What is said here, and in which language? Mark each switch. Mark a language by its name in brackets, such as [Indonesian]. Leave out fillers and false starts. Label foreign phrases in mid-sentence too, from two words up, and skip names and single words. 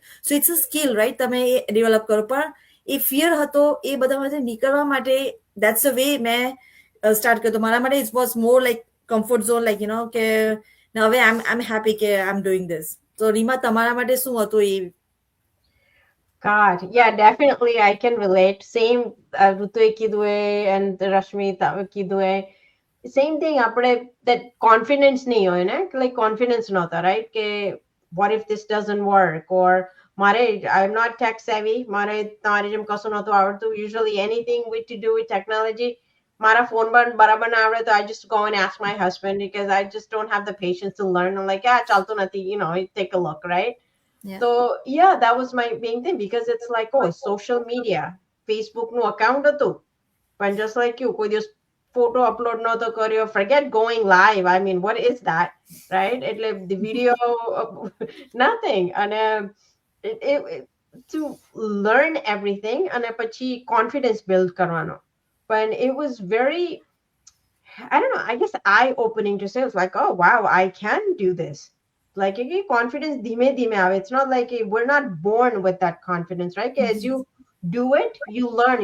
[English] So it's a skill, right? [Gujarati] તમે એ ડેવલપ કરો. પણ એ ફિયર હતો, એ બધામાંથી નીકળવા માટે [English] that's a way [Gujarati] મેં સ્ટાર્ટ કર્યો. મારા માટે [English] it was more like comfort zone, like [Gujarati] કે હવે [English] I am happy કે I am doing this. [Gujarati] તો રીમા, તમારા માટે શું હતું એ? [English] God, yeah, definitely I can relate. Same Rutu kidwe and Rashmi kidwe. Same thing, apne that confidence [Gujarati] નહીં હોય ના, [English] like confidence nota, right? Ke what if this doesn't work, or mare I'm not tech savvy, [Gujarati] મારે તમારે જેમ કશું નોતું આવડતું. [English] Usually anything with to do with technology, [Gujarati] મારા phone બરાબર ના આવડે, [English] I just go and ask my husband because I just don't have the patience to learn. I'm like, yeah, [Gujarati] ચાલતો નથી, [English] take a look, right? Yeah. So yeah, that was my main thing, because it's like, oh, social media, Facebook no account હતું, but just like you, [Gujarati] કોઈ દિવસ [English] photo upload [Gujarati] નતો કર્યો, [English] forget going live. I mean, what is that, right? એટલે the video nothing. And to learn everything [Gujarati] અને પછી [English] confidence build કરવાનો. But it was very, I don't know, I guess eye opening to say, it's like, oh wow, I can do this. Like confidence [Gujarati] ધીમે ધીમે આવે. [English] It's not like we're not born with that confidence, right? As you do it, you learn.